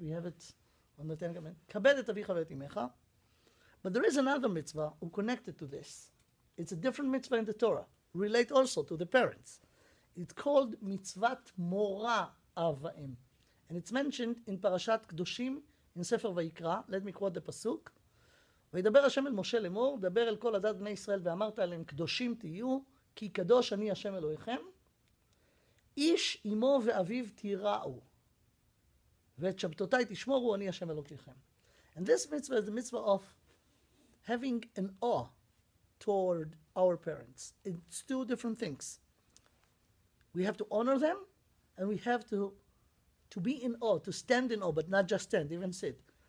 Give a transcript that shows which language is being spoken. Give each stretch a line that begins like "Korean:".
English: We have it on the Ten Commandments.
Hebrew: Kabed et avicha ve'et imecha.
English: But there is another mitzvah who connected to this. It's a different mitzvah in the Torah, relate also to the parents. It's called Mitzvat Mora Av Va'em. And it's mentioned in Parashat Kedoshim, in Sefer Vayikra. Let me quote the pasuk.
Hebrew: וידבר השם אל משה לאמור, דבר אל כל עדת בני ישראל ואמרת עליהם קדושים תהיו, כי קדוש אני השם אלוהיכם. איש אמו ואביו תיראו, ואת שבתותיי תשמורו, אני השם אלוקיכם.
English: And this mitzvah is the mitzvah of having an awe toward our parents. It's two different things. We have to honor them, and we have to be in awe, to stand in awe, but not just stand, even sit.